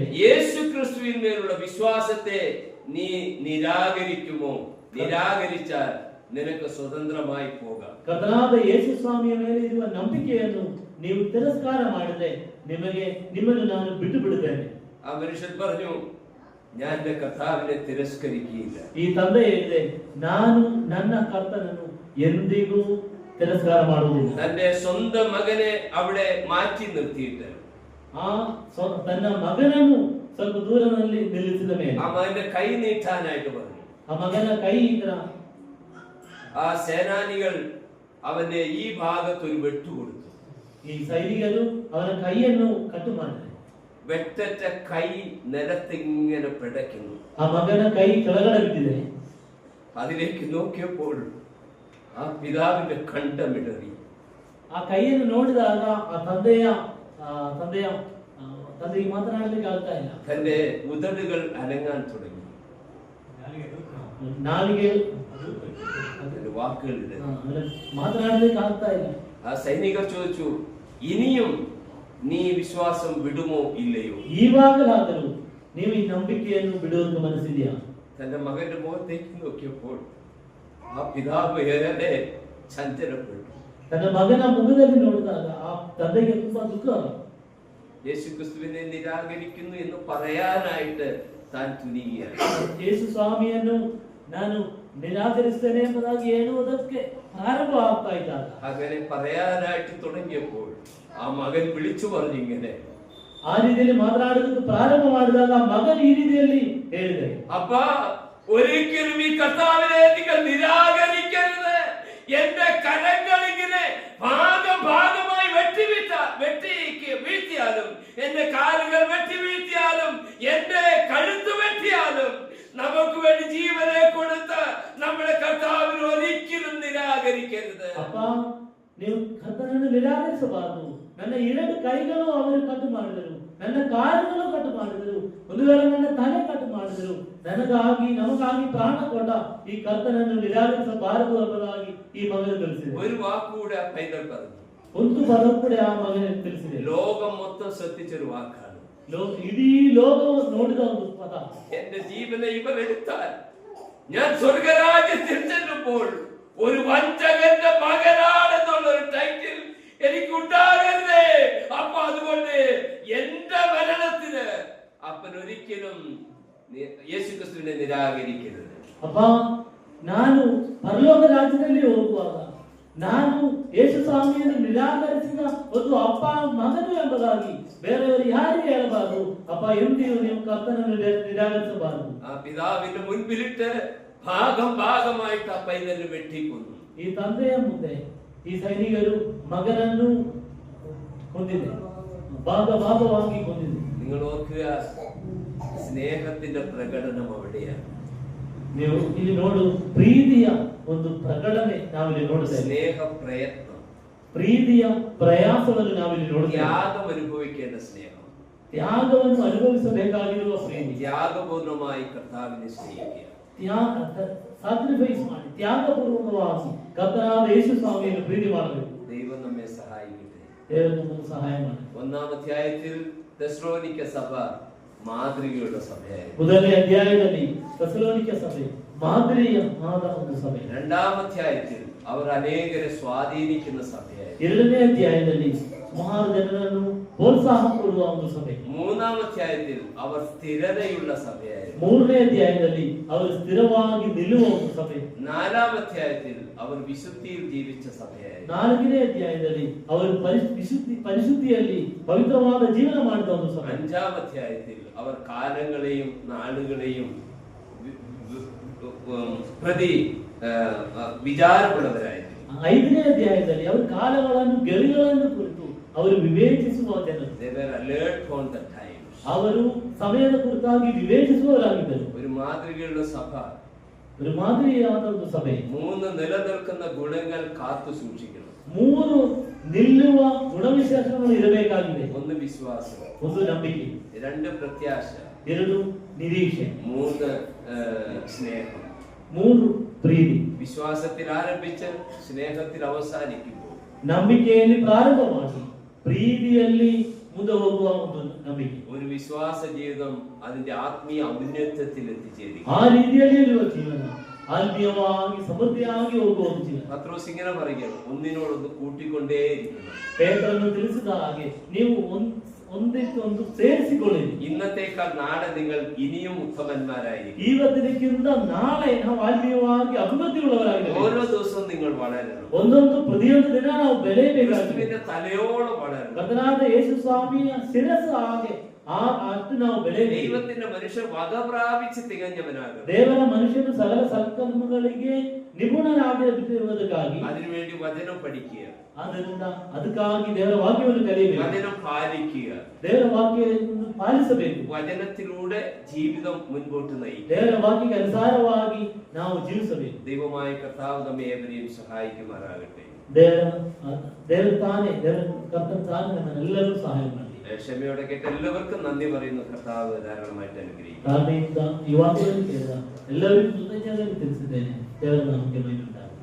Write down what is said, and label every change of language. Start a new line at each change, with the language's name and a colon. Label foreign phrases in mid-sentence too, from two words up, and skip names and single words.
Malayalam: യേശു ക്രിസ്തുവിന്മേലുള്ള വിശ്വാസത്തെ നീ നിരാകരിക്കുമോ? നിരാകരിച്ചാൽ നിനക്ക് സ്വതന്ത്രമായി പോകാം.
Kannada: ಕರ್ತನಾದ ಯೇಸು ಸ್ವಾಮಿಯ ಮೇಲೆ ಇರುವ ನಂಬಿಕೆಯನ್ನು ನೀವು ತಿರಸ್ಕಾರ ಮಾಡಿದ್ರೆ ನಿಮ್ಮನ್ನು ನಾನು ಬಿಟ್ಟು ಬಿಡುತ್ತೇನೆ.
Malayalam: ആ മനുഷ്യൻ പറഞ്ഞു, ഞാൻ എന്റെ കർത്താവിനെ തിരസ്കരിക്കുകയില്ല.
Kannada: ಈ ತಂದೆ ಹೇಳಿದೆ, ನಾನು ನನ್ನ ಕರ್ತನನ್ನು ಎಂದಿಗೂ ತಿರಸ್ಕಾರ ಮಾಡುವುದಿಲ್ಲ.
Malayalam: തന്റെ സ്വന്തം മകനെ അവിടെ മാറ്റി നിർത്തിയിട്ട്
Kannada: ತನ್ನ ಮಗನನ್ನು ಸ್ವಲ್ಪ ದೂರದಲ್ಲಿ ನಿಲ್ಲಿಸಿದ ಮೇಲೆ
Malayalam: ആ മകന്റെ കൈ നീട്ടാനായിട്ട് പറഞ്ഞു.
Kannada: ಆ ಮಗನ ಕೈ ಇದ್ರ
Malayalam: ആ സേനാനികൾ അവന്റെ ഈ ഭാഗത്ത് ഒരു വെട്ടുകൊടുത്തു.
Kannada: ഈ സൈനികರು ಅವನ ಕೈಯನ್ನು ಕಟ್ಟು ಮಾಡಿದರು.
Malayalam: വെട്ടറ്റ കൈ നിലത്തിങ്ങനെ പിടയ്ക്കുന്നു.
Kannada: ആ മകನ ಕೈ ಕೆಳಗಡೆ ಬಿದ್ದಿದೆ.
Malayalam: അതിലേക്ക് നോക്കിയപ്പോൾ ആ പിതാവിന്റെ കണ്ടമിടറി.
Kannada: ಆ ಕೈಯನ್ನು ನೋಡಿದಾಗ ಆ ತಂದೆಗೆ ಮಾತನಾಡಲಿಕ್ಕೆ ಆಗ್ತಾ ಇಲ್ಲ.
Malayalam: തന്റെ ഉദടുകൾ അനങ്ങാൻ തുടങ്ങി.
Kannada: ನಾಲಿಗೆ
Malayalam: അതിന്റെ വാക്കുകളിൽ
Kannada: ಮಾತನಾಡಲಿಕ್ಕೆ ಆಗ್ತಾ ಇಲ್ಲ.
Malayalam: ആ സൈനികർ ചോദിച്ചു, ഇനിയും നീ വിശ്വാസം വിടുമോ ഇല്ലയോ?
Kannada: ಈವಾಗಲಾದರೂ ನೀವು ಈ ನಂಬಿಕೆಯನ್ನು ಬಿಡುವುದು ಮನಸ್ಸಿದೆಯಾ?
Malayalam: തന്റെ മകന്റെ മുഖത്തേക്ക് നോക്കിയപ്പോൾ ആ പിതാവ് ഏറെ ചഞ്ചലപ്പെട്ടു.
Kannada: ತನ್ನ ಮಗನ ಮುಖದಲ್ಲಿ ನೋಡಿದಾಗ ಆ ತಂದೆಗೆ ತುಂಬಾ ದುಃಖ.
Malayalam: യേശു ക്രിസ്തുവിനെ നിരാകരിക്കുന്നു എന്ന് പറയാനായിട്ട് താൻ തുനിയുകയാണ്.
Kannada: ಯೇಸು ಸ್ವಾಮಿಯನ್ನು ನಾನು ನಿರಾಕರಿಸ್ತೇನೆ ಎಂಬುದಾಗಿ ಹೇಳುವುದಕ್ಕೆ ಪ್ರಾರಂಭ ಆಗ್ತಾ ಇದ್ದಾಗ,
Malayalam: അങ്ങനെ പറയാനായിട്ട് തുടങ്ങിയപ്പോൾ ആ മകൻ വിളിച്ചു പറഞ്ഞിങ്ങനെ,
Kannada: ಆ ರೀತಿಯಲ್ಲಿ ಮಾತನಾಡುವುದಕ್ಕೆ ಪ್ರಾರಂಭ ಮಾಡಿದಾಗ ಮಗನು ಈ ರೀತಿಯಲ್ಲಿ ಹೇಳಿದೆ,
Malayalam: അപ്പ ഒരിക്കലും ഈ കർത്താവിനെ നിങ്ങൾ നിരാകരിക്കരുത്. എന്റെ കരങ്ങൾ ഇങ്ങനെ ഭാഗമായി വീഴ്ത്തിയാലും, എന്റെ കാലുകൾ വെട്ടി വീഴ്ത്തിയാലും, എന്റെ കഴുത്ത് വെട്ടിയാലും, നമുക്ക് വേണ്ടി ജീവനെ കൊടുത്ത് നമ്മുടെ കർത്താവിനെ ഒരിക്കലും നിരാകരിക്കരുത്.
Kannada: ಅಪ್ಪ, ನೀವು ಕರ್ತನನ್ನು ನಿರಾಕರಿಸಬಾರದು. ನನ್ನ 2 ಕೈಗಳು ಅವರು ಕಟ್ಟು ಮಾಡಿದರು, ನನ್ನ ಕಾಲುಗಳು ಕಟ್ಟು ಮಾಡಿದರು, ಒಂದು ವೇಳೆ ನನ್ನ ತಲೆ ಕಟ್ಟು ಮಾಡಿದರು, ನಮಗಾಗಿ ಪ್ರಾಣ ಕೊಟ್ಟ ಈ ಕರ್ತನನ್ನು ನಿರಾಕರಿಸಬಾರದು ಎಂಬುದಾಗಿ ಈ ಮಗನು ತಿಳಿಸಿದೆ.
Malayalam: ഒരു വാക്കുകൂടെ ആ പൈതൽ പറഞ്ഞു.
Kannada: ಒಂದು ಪದ ಕೂಡ ಆ ಮಗನಿಗೆ ತಿಳಿಸಿದೆ.
Malayalam: ലോകം മൊത്തം ശ്രദ്ധിച്ചൊരു വാക്കാണ്. ഇടീ ലോകവും
Kannada: നോಡಿದ ಒಂದು ಪದ.
Malayalam: എന്റെ ജീവനെ ഇവർ എടുത്താൽ ഞാൻ സ്വർഗരാജ്യത്തിൽ ചെല്ലുമ്പോൾ ഒരു വഞ്ചകന്റെ മകനാണെന്നുള്ള ഒരു ടൈറ്റിൽ എനിക്ക് ഉണ്ടാകരുതേ. അപ്പൊ അതുകൊണ്ട് എന്റെ മരണത്തിന് അപ്പൻ ഒരിക്കലും യേശുക്രിസ്തുവിനെ നിരാകരിക്കരുത്.
Kannada: ಅಪ್ಪ, ನಾನು ಪರಲೋಕ ರಾಜ್ಯದಲ್ಲಿ ಹೋಗುವಾಗ ನಾನು ಯೇಸು ಸ್ವಾಮಿಯನ್ನು ನಿರಾಕರಿಸಿದ ಒಂದು ಅಪ್ಪ ಮಗನು ಎಂಬುದಾಗಿ ಬೇರೆಯವರು ಯಾರಿಗೆ ಹೇಳಬಾರದು. ಅಪ್ಪ, ಎಂದಿಗೂ ನೀವು ಕರ್ತನನ್ನು ನಿರಾಕರಿಸಬಾರದು.
Malayalam: ആ പിതാവിന്റെ മുൻപിലിട്ട് ഭാഗമായിട്ട് ആ പൈതലിനെ വെട്ടിക്കൊന്നു.
Kannada: ಈ ತಂದೆಯ ಮುಂದೆ ಈ ಸೈನಿಕರು ಮಗನನ್ನು ಕೊಂದಿದೆ, ಭಾಗವಾಗಿ ಕೊಂದಿದೆ.
Malayalam: നിങ്ങൾ ഓർക്കുക, സ്നേഹത്തിന്റെ പ്രകടനം അവിടെയാണ്.
Kannada: ನೀವು ಇಲ್ಲಿ ನೋಡು, ಪ್ರೀತಿಯ ಒಂದು ಪ್ರಕಟಣೆ ನಾವಿಲ್ಲಿ ನೋಡುತ್ತೇವೆ.
Malayalam: സ്നേഹ പ്രയത്നം,
Kannada: ಪ್ರೀತಿಯ ಪ್ರಯಾಸವನ್ನು ನಾವಿಲ್ಲಿ ನೋಡುತ್ತೇವೆ.
Malayalam: ത്യാഗം അനുഭവിക്കേണ്ട സ്നേഹം,
Kannada: ತ್ಯಾಗವನ್ನು ಅನುಭವಿಸಬೇಕಾಗಿರುವ ಪ್ರೀತಿ,
Malayalam: ത്യാഗപൂർണമായി കർത്താവിനെ സ്നേഹിക്കുക,
Kannada: ಸಾಕ್ರಿಫೈಸ್ ಮಾಡಿ ತ್ಯಾಗಪೂರ್ವಕವಾಗಿ ಕರ್ತನಾದ ಯೇಸು ಸ್ವಾಮಿಯನ್ನು ಪ್ರೀತಿ ಮಾಡಬೇಕು.
Malayalam: ദൈവം നമ്മെ സഹായിക്കട്ടെ.
Kannada: ದೇವರು ನಮ್ಮನ್ನು ಸಹಾಯ ಮಾಡಿ.
Malayalam: 1-ാം അധ്യായത്തിൽ തെസ്സലോനിക്ക സഭ മാതൃകയുള്ള സഭയായിരുന്നു.
Kannada: 1ನೇ ಅಧ್ಯಾಯದಲ್ಲಿ ತೆಸಲೋನಿಕ ಸಭೆ ಮಾದರಿಯಾದ ಒಂದು ಸಭೆ.
Malayalam: 2-ാം അധ്യായത്തിൽ അവർ അനേകരെ സ്വാധീനിക്കുന്ന സഭയായിരുന്നു.
Kannada: 2ನೇ ಅಧ್ಯಾಯದಲ್ಲಿ ಸುಮಾರು ಜನರನ್ನು ಪ್ರೋತ್ಸಾಹ ಕೊಡುವ ಒಂದು ಸಭೆ.
Malayalam: 3-ാം അധ്യായത്തിൽ അവർ സ്ഥിരതയുള്ള സഭയായിരുന്നു.
Kannada: 3ನೇ ಅಧ್ಯಾಯದಲ್ಲಿ ಅವರು ಸ್ಥಿರವಾಗಿ ನಿಲ್ಲುವ ಒಂದು ಸಭೆ.
Malayalam: 4-ാം അധ്യായത്തിൽ അവർ വിശുദ്ധിയിൽ ജീവിച്ച സഭയായിരുന്നു.
Kannada: 4ನೇ ಅಧ್ಯಾಯದಲ್ಲಿ ಅವರು ಪರಿಶುದ್ಧಿಯಲ್ಲಿ ಪವಿತ್ರವಾದ ಜೀವನ ಮಾಡಿದ ಒಂದು ಸಭೆ.
Malayalam: 5-ാം അധ്യായത്തിൽ അവർ കാലങ്ങളെയും നാളുകളെയും പ്രതി വിചാരമുള്ളവരായിരുന്നു.
Kannada: 5ನೇ ಅಧ್ಯಾಯದಲ್ಲಿ ಅವರು ಕಾಲಗಳನ್ನು ಗಳಿಗಳನ್ನು ಕುರಿತು ಅವರು ವಿವೇಚಿಸುವ ಜನರು.
English: They were alert on the time.
Kannada: ಅವರು ಸಮಯದ ಕುರಿತಾಗಿ ವಿವೇಚಿಸುವವರಾಗಿದ್ದರು.
Malayalam: ഒരു മാതൃകയുള്ള സഭ,
Kannada: ഒരു ಮಾದರಿಯಾದ ಒಂದು ಸಭೆ
Malayalam: 3 നിലനിൽക്കുന്ന ഗുണങ്ങൾ കാത്തു സൂക്ഷിക്കണം.
Kannada: 3 ನಿಲ್ಲುವ ಗುಣವಿಶೇಷಗಳು ಇರಬೇಕಾಗಿದೆ.
Malayalam: 1 വിശ്വാസം,
Kannada: 1 ನಂಬಿಕೆ,
Malayalam: 2 പ്രത്യാശ,
Kannada: 2 ನಿರೀಕ್ಷೆ,
Malayalam: 3 സ്നേഹം.
Kannada: 3 ಪ್ರೀತಿ.
Malayalam: വിശ്വാസത്തിൽ ആരംഭിച്ച് സ്നേഹത്തിൽ അവസാനിക്കുമ്പോൾ,
Kannada: ನಂಬಿಕೆಯಲ್ಲಿ ಪ್ರಾರಂಭ ಮಾಡಿ ಪ್ರೀತಿಯಲ್ಲಿ ಮುಂದೆ ಹೋಗುವ ಒಂದು ನಂಬಿಕೆ.
Malayalam: ഒരു വിശ്വാസ ജീവിതം അതിന്റെ ആത്മീയ ഔന്നത്യത്തിൽ എത്തിച്ചേരും.
Kannada: ಆ ರೀತಿಯಲ್ಲಿ ಇರುವ ಜೀವನ ಆತ್ಮೀಯವಾಗಿ ಸಮೃದ್ಧಿಯಾಗಿ ಹೋಗುವ ಒಂದು ಜೀವನ.
Malayalam: പത്രോസ് ഇങ്ങനെ പറയുകയാണ്, ഒന്നിനോടൊന്ന് കൂട്ടിക്കൊണ്ടേയിരിക്കുന്നു.
Kannada: ಪೇತ್ರನು ತಿಳಿಸಿದ ಹಾಗೆ ನೀವು ಒಂದಕ್ಕೊಂದು ಸೇರಿಸಿಕೊಳ್ಳಿರಿ.
Malayalam: ഇന്നത്തേക്കാൾ നാളെ നിങ്ങൾ ഇനിയും ഉത്തമന്മാരായിരിക്കും.
Kannada: ಇವತ್ತಿನಕ್ಕಿಂತ ನಾಳೆ ನಾವು ಆತ್ಮೀಯವಾಗಿ ಅಭಿವೃದ್ಧಿಯುಳ್ಳವರಾಗಿದ್ದೇವೆ.
Malayalam: ഓരോ ദിവസവും നിങ്ങൾ വളരണം.
Kannada: ಒಂದೊಂದು ಪ್ರತಿಯೊಂದು ದಿನ ನಾವು ಬೆಳೆಯಬೇಕಾಗಿದೆ.
Malayalam: ക്രിസ്തുവിന്റെ തലയോളം വളരണം.
Kannada: ಕರ್ತನಾದ ಯೇಸು ಸ್ವಾಮಿಯ ಶಿರಸ್ಸು ಹಾಗೆ ಆ ಅಷ್ಟು ನಾವು ಬೆಳೆಯಬೇಕು.
Malayalam: ദൈവത്തിന്റെ മനുഷ്യർ വക പ്രാപിച്ച് തികഞ്ഞവനാകും.
Kannada: ದೇವರ ಮನುಷ್ಯನು ಸಕಲ ಸತ್ಕರ್ಮಗಳಿಗೆ ನಿಪುಣರಾಗಿರುವುದಕ್ಕಾಗಿ
Malayalam: അതിനുവേണ്ടി വചനം പഠിക്കുക,
Kannada: ಆದ್ದರಿಂದ ಅದಕ್ಕಾಗಿ ದೇವರ ವಾಕ್ಯವನ್ನು ಕಲಿಯಬೇಕು,
Malayalam: വചനം പാലിക്കുക,
Kannada: ದೇವರ ವಾಕ್ಯವನ್ನು ಪಾಲಿಸಬೇಕು,
Malayalam: വചനത്തിലൂടെ ജീവിതം മുൻപോട്ട് നയിക്കുക.
Kannada: ದೇವರ ವಾಕ್ಯಕ್ಕೆ ಅನುಸಾರವಾಗಿ ನಾವು ಜೀವಿಸಬೇಕು.
Malayalam: ദൈവമായ കർത്താവ് നമ്മെ ഏവരെയും സഹായിക്കുമാറാകട്ടെ.
Kannada: ದೇವರು ತಾನೇ ಕರ್ತನ ತಾನೇ ನಮ್ಮೆಲ್ಲರೂ ಸಹಾಯ ಮಾಡಲಿ.
Malayalam: ക്ഷമയോടെ കേട്ട എല്ലാവർക്കും നന്ദി പറയുന്നു. കർത്താവ് ധാരാളമായിട്ട് അനുഗ്രഹിക്കും.
Kannada: ಕಾರಣದಿಂದ ಈ ವಾಕ್ಯವನ್ನು ಕೇಳಿದ ಎಲ್ಲರಿಗೂ ಕೃತಜ್ಞತೆ ತಿಳಿಸಿದ್ದೇನೆ. ದೇವರ ನಾಮಕ್ಕೆ ಮಹಿಮೆ.